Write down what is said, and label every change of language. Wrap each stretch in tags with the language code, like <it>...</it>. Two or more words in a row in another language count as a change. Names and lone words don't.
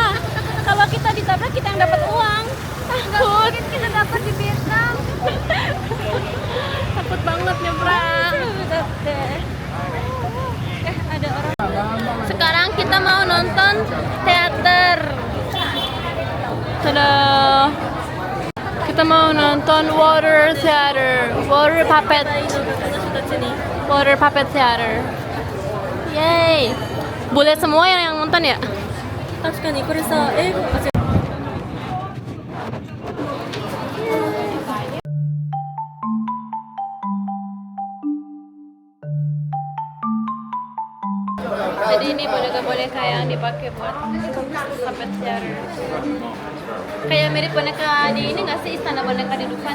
<id>Kalau kita ditabrak kita yang dapat uang. Nggak mungkin kita dapat di Vietnam. Takut banget nyebrang. Ada orang. Sekarang kita mau nonton teater. Tada. Kita mau nonton</id> <en>water theater, water puppet theater.</en> <id>Yay! Boleh semua yang nonton ya?</id> <ja>確かにこれさ、英語、あ、違う。</ja> <id>Jadi ini boneka-boneka yang dipakai buat</id> <en>puppet theater.</en> <id>Kayak mirip boneka di ini nggak sih, istana boneka di Dufan?</id>